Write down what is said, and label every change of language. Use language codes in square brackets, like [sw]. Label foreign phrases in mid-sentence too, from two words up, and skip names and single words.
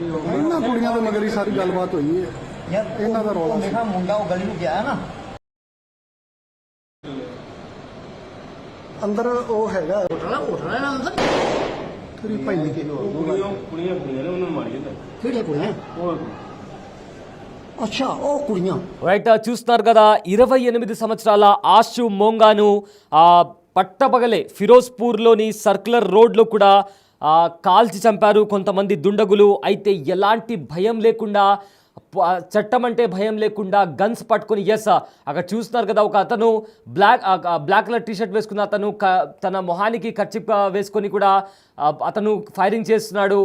[pa] ਇਹਨਾਂ ਕੁੜੀਆਂ ਦੇ ਮਗਰ ਹੀ ਸਾਰੀ ਗੱਲਬਾਤ ਹੋਈ ਹੈ ਯਾਰ ਇਹਨਾਂ ਦਾ ਰੌਲਾ ਦੇਖਾ ਮੁੰਡਾ ਉਹ ਗਲੀ ਨੂੰ ਗਿਆ ਨਾ ਅੰਦਰ ਉਹ ਹੈਗਾ ਉਠਣਾ ਨਾ ਅੰਦਰ ਤੇਰੀ ਪਹਿਲੀ ਕੇ ਕੁੜੀਆਂ ਨੇ ਉਹਨਾਂ ਨੂੰ ਮਾਰੀ ਜਾਂਦਾ ਕਿਹੜੇ ਕੁੜੀਆਂ ਅੱਛਾ ਓ ਕੁੜੀਆ [te] రైట్ చూస్తున్నారు కదా 28 సంవత్సరాల ఆషు మోంగాను పట్టపగలే ఫిరోజ్పూర్లోని సర్క్యులర్ రోడ్లో కూడా కాల్చి చంపారు కొంతమంది దుండగులు. అయితే ఎలాంటి భయం లేకుండా చట్టం అంటే భయం లేకుండా గన్స్ పట్టుకొని అక్కడ చూస్తున్నారు కదా ఒక అతను [en] black color t-shirt [te] వేసుకున్న అతను తన మొహానికి కర్చిప్ వేసుకొని కూడా అతను ఫైరింగ్ చేస్తున్నాడు.